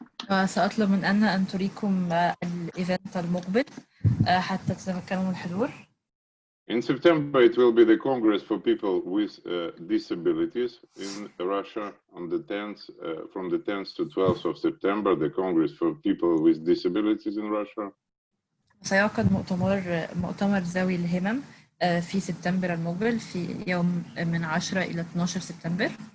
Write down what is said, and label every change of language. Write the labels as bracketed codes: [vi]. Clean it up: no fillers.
[ar] وسأطلب من أنا أن تريكم الإيفنت المقبل حتى تتمكنوا من الحضور. [en] In September, it will be the Congress for People with Disabilities in Russia on the 10th, from the 10th to 12th of September, the Congress for People with Disabilities in Russia. [ar] سيعقد مؤتمر ذوي الهمم في سبتمبر المقبل في يوم من 10 إلى 12 سبتمبر.